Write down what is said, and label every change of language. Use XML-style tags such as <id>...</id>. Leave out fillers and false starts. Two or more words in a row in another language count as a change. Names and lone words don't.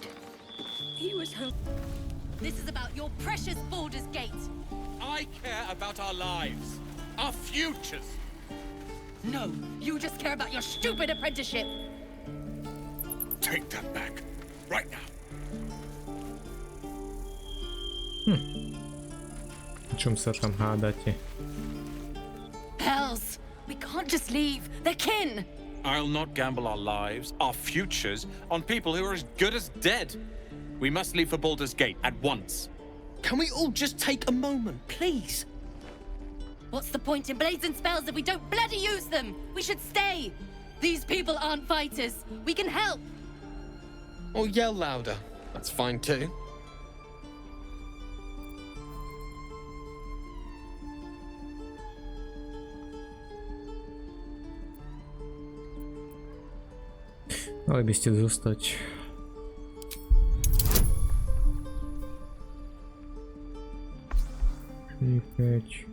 <en>He was home. This is about your precious Baldur's Gate. I care about our lives, our futures. No, you just care about your stupid apprenticeship. Take that back, right now.</en> <sk>Čom sa tam hádate?</sk> <en>Hells, we can't just leave. They're kin. I'll not gamble our lives, our futures, on people who are as good as dead. We must leave for Baldur's Gate at once. Can we all just take a moment, please? What's the point in blazing spells if we don't bloody use them? We should stay. These people aren't fighters. We can help. Or yell louder. That's fine too.</en> <sk>Mali by ste zostať. Šípeť.</sk>